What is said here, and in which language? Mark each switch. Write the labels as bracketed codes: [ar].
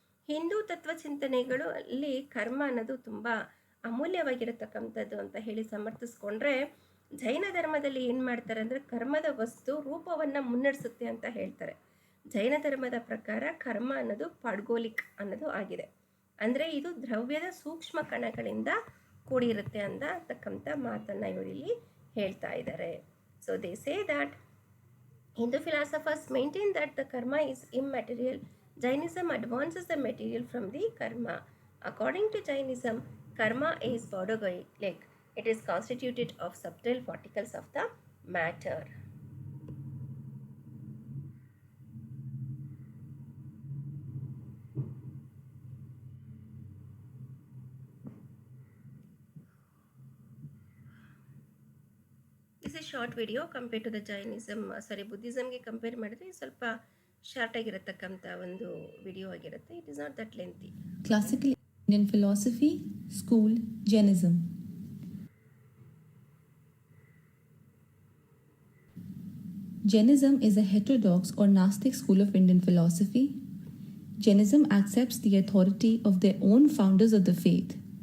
[kn] ಹಿಂದೂ ತತ್ವಚಿಂತನೆಗಳು ಅಲ್ಲಿ ಕರ್ಮ ಅನ್ನೋದು ತುಂಬ ಅಮೂಲ್ಯವಾಗಿರತಕ್ಕಂಥದ್ದು ಅಂತ ಹೇಳಿ ಸಮರ್ಥಿಸ್ಕೊಂಡ್ರೆ, ಜೈನ ಧರ್ಮದಲ್ಲಿ ಏನು ಮಾಡ್ತಾರೆ ಅಂದರೆ ಕರ್ಮದ ವಸ್ತು ರೂಪವನ್ನು ಮುನ್ನಡೆಸುತ್ತೆ ಅಂತ ಹೇಳ್ತಾರೆ. ಜೈನ ಧರ್ಮದ ಪ್ರಕಾರ ಕರ್ಮ ಅನ್ನೋದು ಪಾಡ್ಗೋಲಿಕ್ ಅನ್ನೋದು ಆಗಿದೆ. ಅಂದರೆ ಇದು ದ್ರವ್ಯದ ಸೂಕ್ಷ್ಮ ಕಣಗಳಿಂದ ಕೂಡಿರುತ್ತೆ ಅಂತಕ್ಕಂಥ ಮಾತನ್ನು ಇವರಿಲ್ಲಿ ಹೇಳ್ತಾ ಇದ್ದಾರೆ. [en] So they say that Hindu philosophers maintain that the karma is immaterial. Jainism advances the material from the karma. According to Jainism, karma is bodogaic, It is constituted of subtle particles of the matter. This is a short video compared to the Jainism, [kn] ಬುದ್ಧಿಸಮ್ಗೆ compare ಮಾಡಿದ್ರೆ ಸ್ವಲ್ಪ short ಆಗಿರತಕ್ಕಂಥ ಒಂದು video ಆಗಿರುತ್ತೆ. [en] It is not that lengthy. Classical Indian philosophy, school, Jainism. Jainism is a heterodox or Gnostic school of Indian philosophy. Jainism accepts the authority of their own founders of the faith.